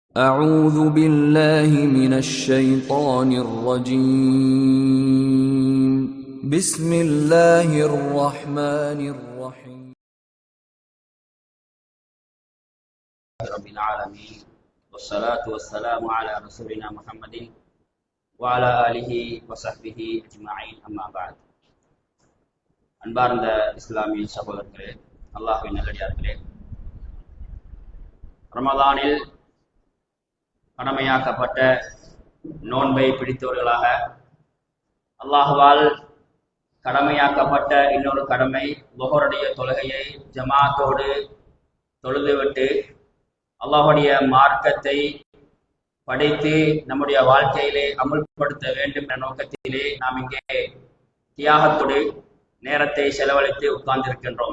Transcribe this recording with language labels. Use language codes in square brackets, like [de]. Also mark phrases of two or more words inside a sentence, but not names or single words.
[ar] أعوذ بالله من الشيطان الرجيم بسم الله الرحمن الرحيم رب العالمين والصلاة والسلام على رسولنا محمد وعلى آله وصحبه أجمعين أما بعد [ta] அன்பார்ந்த இஸ்லாமிய சகோதரர்களே, அல்லாஹ்வின் நல்லடியார்களே, ரமதானில் கடமையாக்கப்பட்ட நோன்பை பிடித்தவர்களாக அல்லாஹ்வால் கடமையாக்கப்பட்ட இன்னொரு கடமை லுஹருடைய தொழுகையை ஜமாத்தோடு தொழுதுவிட்டு அல்லாஹ்வுடைய மார்க்கத்தை படித்து நம்முடைய வாழ்க்கையிலே அமுல்படுத்த வேண்டும் என்ற நோக்கத்திலே நாம் இங்கே தியாகத்தோடு நேரத்தை செலவழித்து உட்கார்ந்திருக்கின்றோம்.